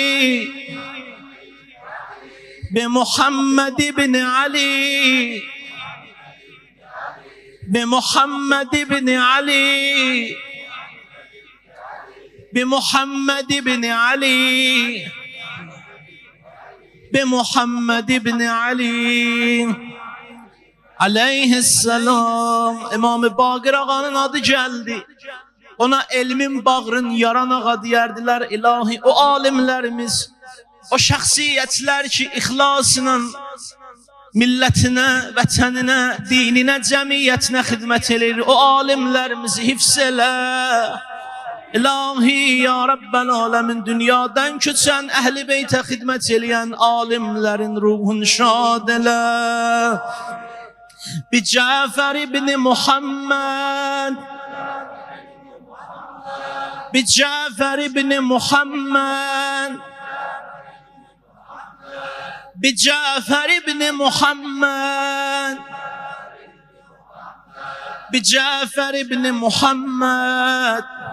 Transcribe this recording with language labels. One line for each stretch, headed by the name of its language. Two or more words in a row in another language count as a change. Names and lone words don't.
Arabic: بمحمد بن علي بمحمد بن علي بمحمد بن علي بمحمد بن علي عليه السلام.
Azerbaijani: İmam-ı Baqir ağanın adı geldi. Ona elmin bağrın yaran ağa deyərdiler. İlahi o alimlerimiz, o şəxsiyyətlər ki ixlasla millətinə, vətəninə, dininə, cəmiyyətinə xidmət edir. O alimlərimizi hifz elə. İlahi
Arabic: يا رب العالمين,
Azerbaijani: dünyadan köçən əhl-i beytə xidmət eləyən alimlərin ruhunu şad elə.
Arabic: بجعفر بن محمد بجعفر ابن محمد بجعفر ابن محمد بجعفر ابن محمد